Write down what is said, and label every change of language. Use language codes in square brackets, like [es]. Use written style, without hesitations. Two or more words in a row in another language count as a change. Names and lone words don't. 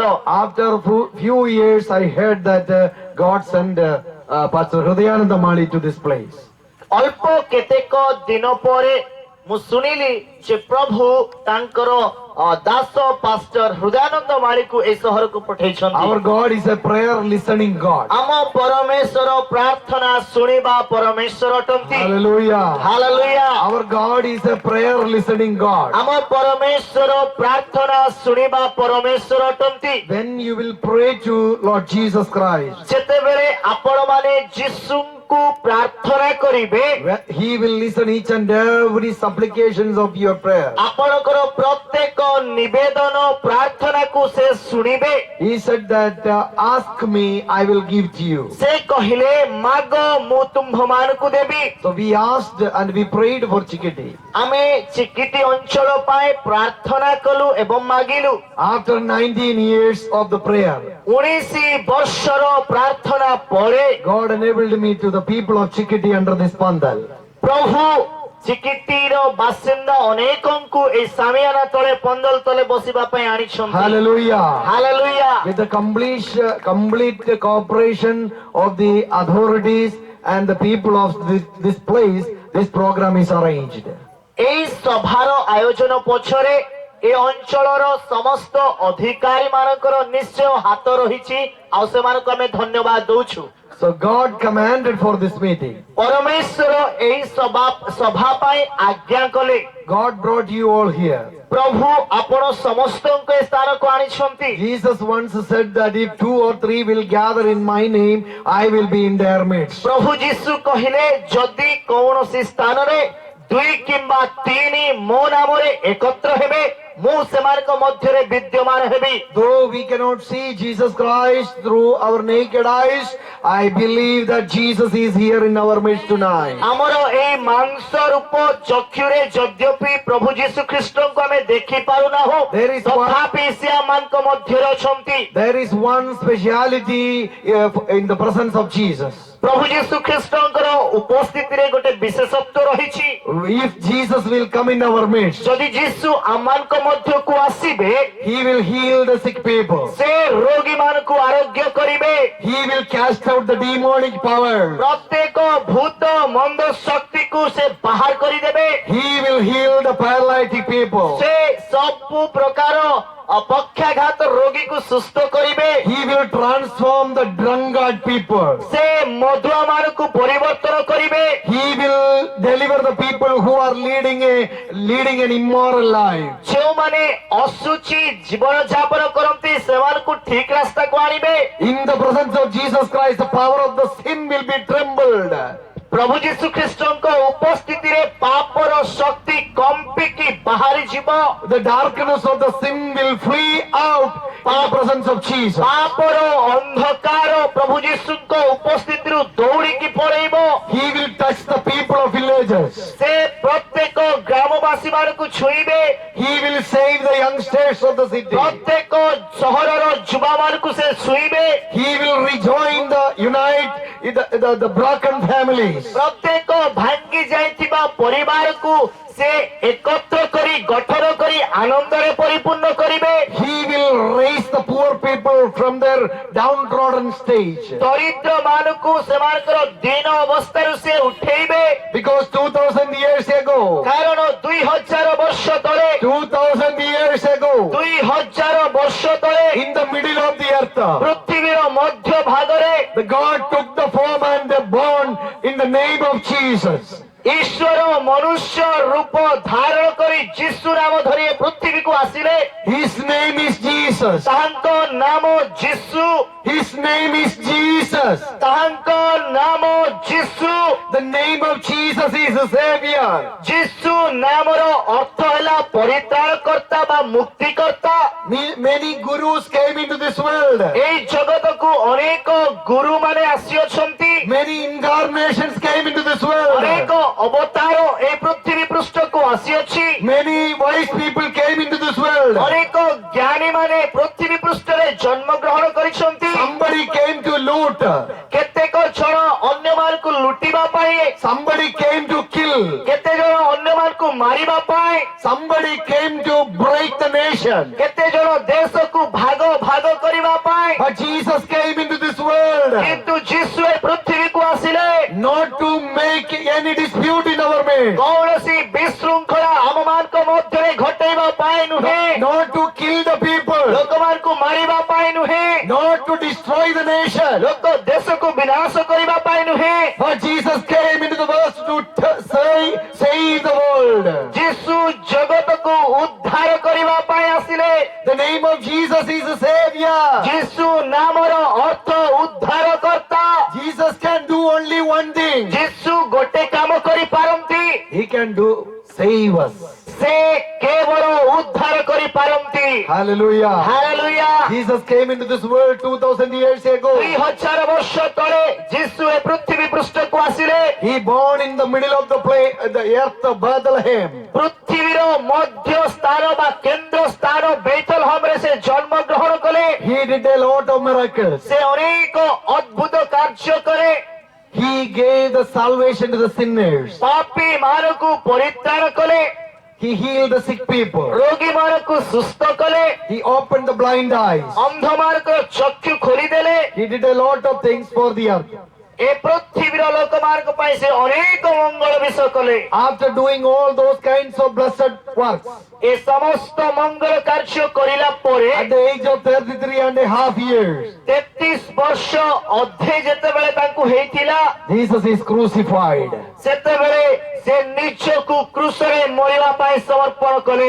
[en] After a few years, I heard that God sent Pastor Hrudayananda Mali to this place. [or] ଅଳ୍ପ କେତେକ ଦିନ ପରେ ମୁଁ ଶୁଣିଲି ଯେ ପ୍ରଭୁ ତାଙ୍କର ଦାସ ପାଷ୍ଟର ହୃଦୟାନନ୍ଦ ମାଳିକୁ ଏ ସହରକୁ ପଠେଇଛନ୍ତି। [en] Our God is a prayer listening God. [or] ଆମ ପରମେଶ୍ୱର ପ୍ରାର୍ଥନା ଶୁଣିବା ପରମେଶ୍ୱର ଅଟନ୍ତି। [en] Hallelujah. [or] ହାଲେଲୁୟା। [en] Our God is a prayer listening God. [or] ଆମ ପରମେଶ୍ୱର ପ୍ରାର୍ଥନା ଶୁଣିବା ପରମେଶ୍ୱର ଅଟନ୍ତି। [en] When you will pray to Lord Jesus Christ, [or] ଯେତେବେଳେ ଆପଣମାନେ ଯୀଶୁଙ୍କୁ ପ୍ରାର୍ଥନା କରିବେ, [en] He will listen each and every supplications of your prayer. [or] ଆପଣଙ୍କର ପ୍ରତ୍ୟେକ ନିବେଦନ ପ୍ରାର୍ଥନାକୁ ସେ ଶୁଣିବେ। [en] He said that ask me, I will give to you. [or] ସେ କହିଲେ ମାଗ ମୁଁ ତୁମ୍ଭମାନଙ୍କୁ ଦେବି। [en] So we asked and we prayed for Chikiti. [or] ଆମେ ଚିକିଟି ଅଞ୍ଚଳ ପାଇଁ ପ୍ରାର୍ଥନା କଲୁ ଏବଂ ମାଗିଲୁ। [en] After 19 years of the prayer, [or] 19 ବର୍ଷର ପ୍ରାର୍ଥନା ପରେ [en] God enabled me to the people of Chikiti under this pandal. [or] ପ୍ରଭୁ ଚିକିଟିର ବାସିନ୍ଦା ଅନେକଙ୍କୁ ଏହି ସାମିଆନା ତଳେ ପନ୍ଦଲ ତଳେ ବସିବା ପାଇଁ ଆଣିଛନ୍ତି। [en] Hallelujah. [or] ହାଲେଲୁୟା। [en] With the complete cooperation of the authorities and the people of this place, this program is arranged. [or] ଏହି ସଭାର ଆୟୋଜନ ପଛରେ ଏ ଅଞ୍ଚଳର ସମସ୍ତ ଅଧିକାରୀ ମାନଙ୍କର ନିଶ୍ଚୟ ହାତ ରହିଛି, ଆଉ ସେମାନଙ୍କୁ ଆମେ ଧନ୍ୟବାଦ ଦଉଛୁ। [en] So God commanded for this meeting. [or] ପରମେଶ୍ୱର ଏହି ସଭା ପାଇଁ ଆଜ୍ଞା କଲେ। [en] God brought you all here. [or] ପ୍ରଭୁ ଆପଣ ସମସ୍ତଙ୍କୁ ଏ ସ୍ଥାନକୁ ଆଣିଛନ୍ତି। [en] Jesus once said that if 2 or 3 will gather in my name, I will be in their midst. [or] ପ୍ରଭୁ ଯୀଶୁ କହିଲେ ଯଦି କୌଣସି ସ୍ଥାନରେ 2 କିମ୍ବା 3 ମୋ ନାମରେ ଏକତ୍ର ହେବେ, ମୁଁ ସେମାନଙ୍କ ମଧ୍ୟରେ ବିଦ୍ୟମାନ ହେବି। [en] Though we cannot see Jesus Christ through our naked eyes, I believe that Jesus is here in our midst tonight. [or] ଆମର ଏହି ମାଂସ ରୂପ ଚକ୍ଷୁରେ ଯଦ୍ୟପି ପ୍ରଭୁ ଯୀଶୁ ଖ୍ରୀଷ୍ଟଙ୍କୁ ଆମେ ଦେଖି ପାରୁନାହୁଁ, [en] There is one- [or] ତଥାପି ସେ ଆମମାନଙ୍କ ମଧ୍ୟରେ ଅଛନ୍ତି। [en] There is one speciality in the presence of Jesus. [or] ପ୍ରଭୁ ଯୀଶୁ ଖ୍ରୀଷ୍ଟଙ୍କର ଉପସ୍ଥିତିରେ ଗୋଟେ ବିଶେଷତ୍ୱ ରହିଛି। [en] If Jesus will come in our midst, [or] ଯଦି ଯୀଶୁ ଆମମାନଙ୍କ ମଧ୍ୟକୁ ଆସିବେ, [en] He will heal the sick people. [or] ସେ ରୋଗୀମାନଙ୍କୁ ଆରୋଗ୍ୟ କରିବେ। [en] He will cast out the demonic power. [or] ପ୍ରତ୍ୟେକ ଭୂତ ମନ୍ଦ ଶକ୍ତିକୁ ସେ ବାହାର କରିଦେବେ। [en] He will heal the paralytic people. [or] ସେ ସବୁ ପ୍ରକାର ପକ୍ଷାଘାତ ରୋଗୀକୁ ସୁସ୍ଥ କରିବେ। [en] He will transform the drunkard people. [or] ସେ ମଧୁଆ ମାନଙ୍କୁ ପରିବର୍ତ୍ତନ କରିବେ। [en] He will deliver the people who are leading an immoral life. [or] ଯେଉଁମାନେ ଅଶୁଚି ଜୀବନ ଯାପନ କରନ୍ତି ସେମାନଙ୍କୁ ଠିକ ରାସ୍ତାକୁ ଆଣିବେ। [en] In the presence of Jesus Christ, the power of the sin will be trembled. [or] ପ୍ରଭୁ ଯୀଶୁ ଖ୍ରୀଷ୍ଟଙ୍କ ଉପସ୍ଥିତିରେ ପାପର ଶକ୍ତି କମ୍ପିକି ବାହାରି ଯିବ। [en] The darkness of the sin will flee out in the presence of Jesus. [or] ପାପର ଅନ୍ଧକାର ପ୍ରଭୁ ଯୀଶୁଙ୍କ ଉପସ୍ଥିତିରୁ ଦୌଡ଼ିକି ପଳେଇବ। [en] He will touch the people of villages. [or] ସେ ପ୍ରତ୍ୟେକ ଗ୍ରାମବାସୀ ମାନଙ୍କୁ ଛୁଇଁବେ। [en] He will save the youngsters of the city. [or] ପ୍ରତ୍ୟେକ ସହରର ଯୁବାମାନଙ୍କୁ ସେ ଛୁଇଁବେ। [en] He will rejoin unite the broken families. [or] ପ୍ରତ୍ୟେକ ଭାଙ୍ଗି ଯାଇଥିବା ପରିବାରକୁ ସେ ଏକତ୍ର କରି ଗଠନ କରି ଆନନ୍ଦରେ ପରିପୂର୍ଣ୍ଣ କରିବେ। [en] He will raise the poor people from their downtrodden stage. [or] ଦରିଦ୍ର ମାନଙ୍କୁ ସେମାନଙ୍କର ଦୀନ ଅବସ୍ଥାରୁ ସେ ଉଠେଇବେ। [en] Because 2000 years ago, [or] କାରଣ 2000 ବର୍ଷ ତଳେ [en] 2000 years ago, [or] 2000 ବର୍ଷ ତଳେ [en] in middle of the earth. [or] ପୃଥିବୀର ମଧ୍ୟ ଭାଗରେ [en] The God took the form and the born in the name of Jesus. [or] ଈଶ୍ୱର ମନୁଷ୍ୟ ରୂପ ଧାରଣ କରି ଯୀଶୁ ନାମ ଧରି ଏ ପୃଥିବୀକୁ ଆସିଲେ। [en] His name is Jesus. [or] ତାହାଙ୍କ ନାମ ଯୀଶୁ। [en] His name is Jesus. [or] ତାହାଙ୍କ ନାମ ଯୀଶୁ। [en] The name of Jesus is a Savior. [or] ଯୀଶୁ ନାମର ଅର୍ଥ ହେଲା ପରିତ୍ରାଣକର୍ତ୍ତା ବା ମୁକ୍ତିକର୍ତ୍ତା। [en] Many gurus came into this world. [or] ଏଇ ଜଗତକୁ ଅନେକ ଗୁରୁମାନେ ଆସିଅଛନ୍ତି। [en] Many incarnations came into this world. [or] ଅନେକ ଅବତାର ଏ ପୃଥିବୀ ପୃଷ୍ଠକୁ ଆସିଅଛି। [en] Many wise people came into this world. [or] ଅନେକ ଜ୍ଞାନୀମାନେ ପୃଥିବୀ ପୃଷ୍ଠରେ ଜନ୍ମଗ୍ରହଣ କରିଛନ୍ତି। [en] Somebody came to loot. [or] କେତେକ ଜଣ ଅନ୍ୟମାନଙ୍କୁ ଲୁଟିବା ପାଇଁ, [en] Somebody came to kill. [or] କେତେ ଜଣ ଅନ୍ୟମାନଙ୍କୁ ମାରିବା ପାଇଁ, [en] Somebody came to break the nation. [or] କେତେ ଜଣ ଦେଶକୁ ଭାଗ ଭାଗ କରିବା ପାଇଁ। [en] But Jesus came into this world [or] କିନ୍ତୁ ଯୀଶୁ ଏ ପୃଥିବୀକୁ ଆସିଲେ [en] not to make any dispute in our midst, [or] କୌଣସି ବିଶୃଙ୍ଖଳା ଆମମାନଙ୍କ ମଧ୍ୟରେ ଘଟେଇବା ପାଇଁ ନୁହେଁ, [en] not to kill the people, [or] ଲୋକମାନଙ୍କୁ ମାରିବା ପାଇଁ ନୁହେଁ, [en] not to destroy the nation. [or] ଲୋକ ଦେଶକୁ ବିନାଶ କରିବା ପାଇଁ ନୁହେଁ। [en] But Jesus came into the world to save the world. [or] ଯୀଶୁ ଜଗତକୁ ଉଦ୍ଧାର କରିବା ପାଇଁ ଆସିଲେ। [en] The name of Jesus is a Savior. [or] ଯୀଶୁ ନାମର ଅର୍ଥ ଉଦ୍ଧାରକର୍ତ୍ତା। [en] Jesus can do only one thing. [or] ଯୀଶୁ ଗୋଟେ କାମ କରିପାରନ୍ତି, [en] He can do save us. [or] ସେ କେବଳ ଉଦ୍ଧାର କରିପାରନ୍ତି। [en] Hallelujah. [or] ହାଲେଲୁୟା। [en] Jesus came into this world 2000 years ago. [or] 2000 ବର୍ଷ ତଳେ ଯୀଶୁ ଏ ପୃଥିବୀ ପୃଷ୍ଠକୁ ଆସିଲେ। [en] He born in the middle of the earth of Bethlehem. [or] ପୃଥିବୀର ମଧ୍ୟ ସ୍ଥାନ ବା କେନ୍ଦ୍ର ସ୍ଥାନ ବେଥଲହମରେ ସେ ଜନ୍ମ ଗ୍ରହଣ କଲେ। [en] He did a lot of miracles. [or] ସେ ଅନେକ ଅଦ୍ଭୁତ କାର୍ଯ୍ୟ କରେ। [en] He gave the salvation to the sinners. [or] ପାପୀ ମାନଙ୍କୁ ପରିତ୍ରାଣ କଲେ। [en] He healed the sick people. [or] ରୋଗୀ ମାନଙ୍କୁ ସୁସ୍ଥ କଲେ। [en] He opened the blind eyes. [or] ଅନ୍ଧମାନଙ୍କର ଚକ୍ଷୁ ଖୋଲିଦେଲେ। [en] He did a lot of things for the earth. [or] ଏ ପୃଥିବୀର ଲୋକମାନଙ୍କ ପାଇଁ ସେ ଅନେକ ମଙ୍ଗଳ ବିଷୟ କଲେ। [en] After doing all those kinds of blessed works, [or] ଏ ସମସ୍ତ ମଙ୍ଗଳ କାର୍ଯ୍ୟ କରିଲା ପରେ [en] at the age of 33.5 years, [or] 33 ବର୍ଷ ଅଧେ ଯେତେବେଳେ ତାଙ୍କୁ ହେଇଥିଲା, [en] Jesus is crucified. [or] ସେତେବେଳେ ସେ ନିଜକୁ କ୍ରୁଶରେ ମରିବା ପାଇଁ ସମର୍ପଣ କଲେ।